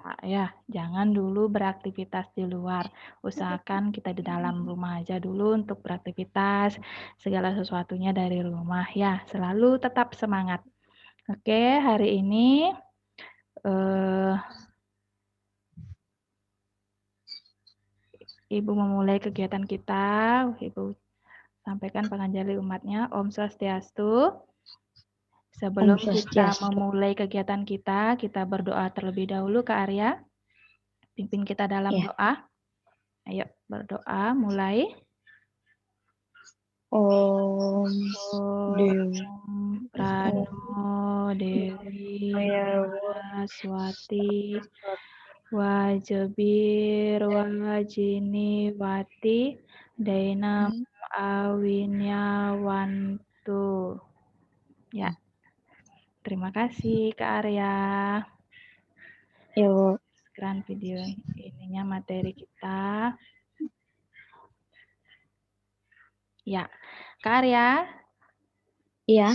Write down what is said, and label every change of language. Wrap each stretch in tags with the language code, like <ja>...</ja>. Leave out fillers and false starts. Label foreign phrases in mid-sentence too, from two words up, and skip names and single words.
<id>Ya, jangan dulu beraktivitas di luar. Usahakan kita di dalam rumah aja dulu untuk beraktivitas, segala sesuatunya dari rumah ya. Selalu tetap semangat. Oke, hari ini eh, Ibu memulai kegiatan kita. Ibu sampaikan penganjali umatnya. Om Swastiastu. Om Sebelum kita Swastiastu. memulai kegiatan kita berdoa terlebih dahulu Kak Arya. Pimpin kita dalam Ya. doa. Ayo berdoa, mulai. Om Dewi.</id> <sa>Om Prano Dewi Saraswati Wajebir Wajini Wati Dainam Awinyawantu.</sa> <id>Ya, terima kasih Kak Arya. Ya, Bu. Sekarang video ininya materi kita. Ya, Kak Arya, Iya.</id>